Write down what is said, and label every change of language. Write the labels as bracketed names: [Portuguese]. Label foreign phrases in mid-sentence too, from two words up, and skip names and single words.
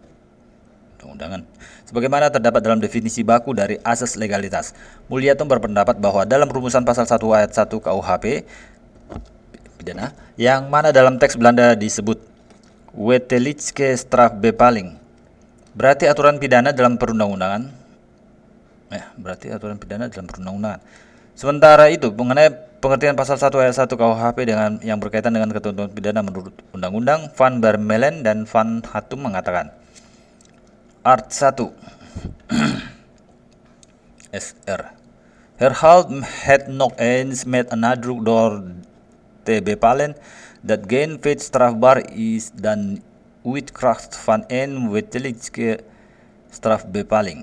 [Indonesian] Sebagaimana terdapat dalam definisi baku dari asas legalitas, Muljatno berpendapat bahwa dalam rumusan pasal 1 ayat 1 KUHP pidana, yang mana dalam teks Belanda disebut [Dutch] wettelijke strafbepaling, [Indonesian] berarti aturan pidana dalam perundang-undangan. Sementara itu, mengenai pengertian pasal 1 ayat 1 KUHP dengan yang berkaitan dengan ketentuan pidana menurut undang-undang, [Dutch] Van Bermelen dan Van Hattum mengatakan, Art 1 SR Herhaald het nog eens met een nadruk door te bepalen dat geen feit strafbaar is dan uitkracht van een wettelijke strafbepaling.